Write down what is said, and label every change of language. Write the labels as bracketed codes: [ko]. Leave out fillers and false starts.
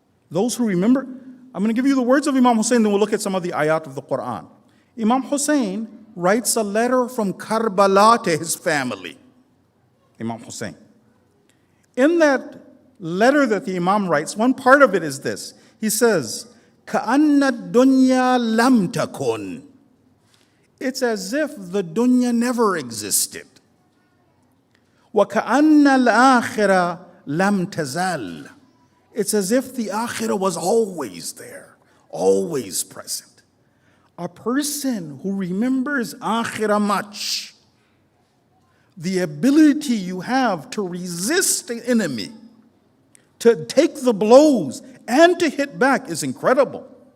[en] Those who remember, I'm going to give you the words of Imam Hussein, then we'll look at some of the ayat of the Quran. Imam Hussein writes a letter from Karbala to his family. Imam Hussein. In that letter that the Imam writes, one part of it is this. He says, [ar] كَأَنَّ الدُّنْيَا لَمْ تَكُنْ. [en] It's as if the dunya never existed. [ar] وَكَأَنَّ الْآخِرَةَ لَمْ تَزَالْ. [en] It's as if the akhirah was always there, always present. A person who remembers akhirah much, the ability you have to resist the enemy, to take the blows and to hit back is incredible.